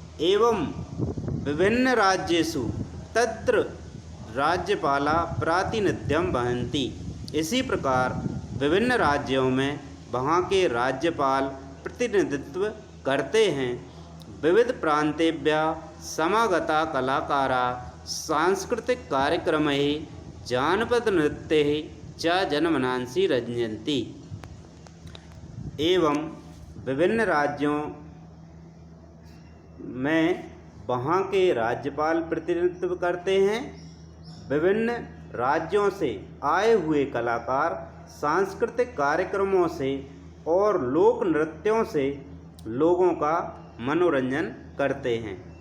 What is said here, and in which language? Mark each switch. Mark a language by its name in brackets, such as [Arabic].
[Sanskrit] एवं विभिन्न राज्येषु तत्र राज्यपाला प्रातिनिध्यम वहन्ति। [Hindi] इसी प्रकार विभिन्न राज्यों में वहाँ के राज्यपाल प्रतिनिधित्व करते हैं। [Sanskrit] विविध प्रांतेभ्यः समागता कलाकारा सांस्कृतिक कार्यक्रमैः जानपदनृत्यैः च जनमनांसि रञ्जन्ति। [Hindi] एवं विभिन्न राज्यों में वहाँ के राज्यपाल प्रतिनिधित्व करते हैं। विभिन्न राज्यों से आए हुए कलाकार सांस्कृतिक कार्यक्रमों से और लोक नृत्यों से लोगों का मनोरंजन करते हैं।